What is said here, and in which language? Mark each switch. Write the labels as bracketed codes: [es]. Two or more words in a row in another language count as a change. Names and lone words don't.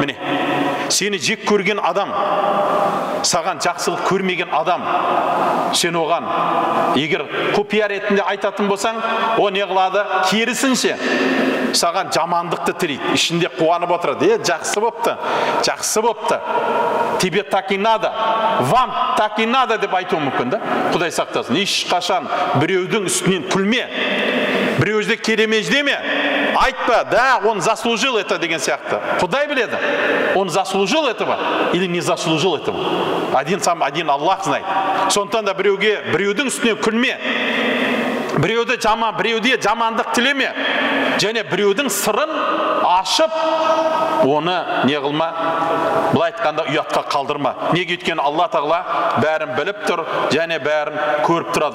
[kk] Міне сені жек көрген адам, саған жақсылық көрмеген адам, сен оған егер құпия ретінде айтатын болсаң, о не қылады? Керісінше саған жамандықты тілейді, ішінде қуанып отырады. Жақсы бопты, жақсы бопты, [ru] тебе так и надо, вам так и надо [kk] деп айтуы мүмкін да. Құдай сақтасын. Ешқашан біреудің үстінен күлме, біреуді керемеждеме, айтпа, да, [ru] он заслужил это [kk] деген сияқты. Құдай біледі, [ru] он заслужил этого или не заслужил этого. Один Аллах знает. [kk] Сондықтан да біреудің үстінен күлме, біреуде жамандық тілеме, және біреудің сырын ашып, оны не қылма, былай айтқанда ұятқа қалдырма. Неге? Өйткені Алла Тағала бәрін біліп тұр, және бәрін көріп тұрады.